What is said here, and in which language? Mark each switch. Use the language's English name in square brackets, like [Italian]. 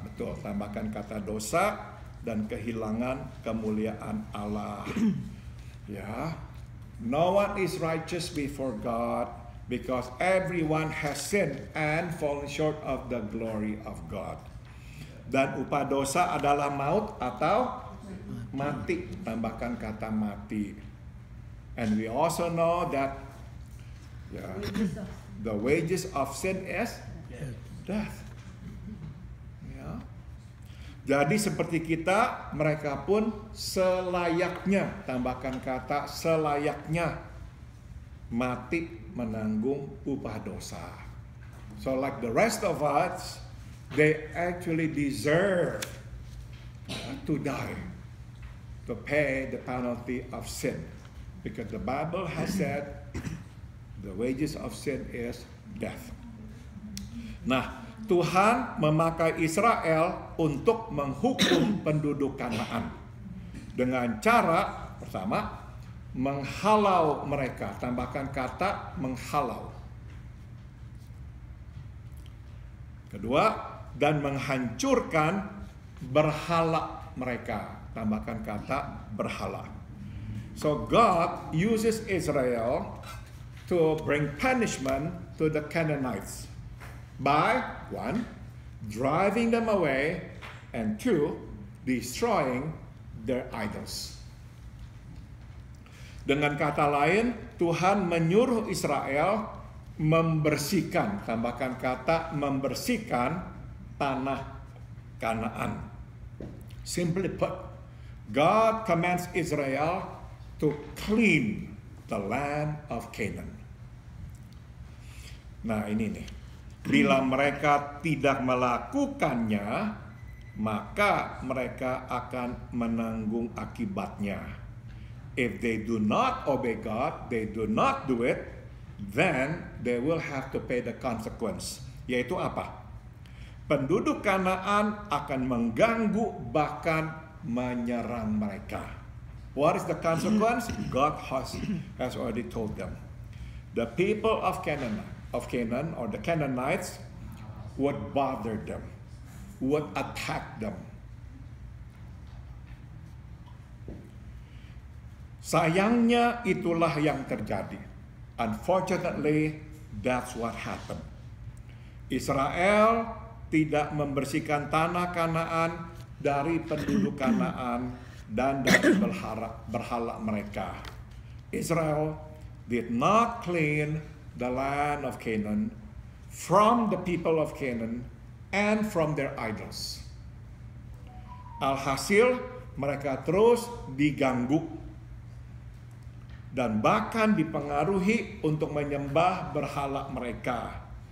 [Indonesian] Betul, tambahkan kata dosa dan kehilangan kemuliaan Allah. Ya. [English] No one is righteous before God because everyone has sinned and fallen short of the glory of God. [Indonesian] Dan upah dosa adalah maut atau mati. Tambahkan kata mati. [English] And we also know that the wages of sin is death. [Indonesian] Jadi seperti kita, mereka pun selayaknya, tambahkan kata selayaknya, mati menanggung upah dosa. [English] So like the rest of us, they actually deserve to die. to pay the penalty of sin. Because the Bible has said the wages of sin is death. [Indonesian] Nah, Tuhan memakai Israel untuk menghukum penduduk Kanaan dengan cara pertama menghalau mereka, tambahkan kata menghalau. Kedua, dan menghancurkan berhala mereka, tambahkan kata berhala. [English] So God uses Israel to bring punishment to the Canaanites by one, driving them away, and two, destroying their idols. [Indonesian] Dengan kata lain, Tuhan menyuruh Israel membersihkan, tambahkan kata membersihkan tanah Kanaan. [English] Simply put, God commands Israel to clean the land of Canaan. [Indonesian] Nah, ini nih. Bila mereka tidak melakukannya, maka mereka akan menanggung akibatnya. [English] If they do not obey God, they do not do it, then they will have to pay the consequence. [Indonesian] Yaitu apa? Penduduk Kanaan akan mengganggu bahkan menyerang mereka. [English] What is the consequence? God has already told them. The people of Canaan or the Canaanites would bother them, would attack them. [Indonesian] Sayangnya itulah yang terjadi. [English] Unfortunately, that's what happened. [Indonesian] Israel tidak membersihkan tanah Kanaan dari penduduk Kanaan dan dari berhala mereka. [English] Israel did not clean the land of Canaan from the people of Canaan and from their idols. [Indonesian] Alhasil mereka terus diganggu dan bahkan dipengaruhi untuk menyembah berhala mereka.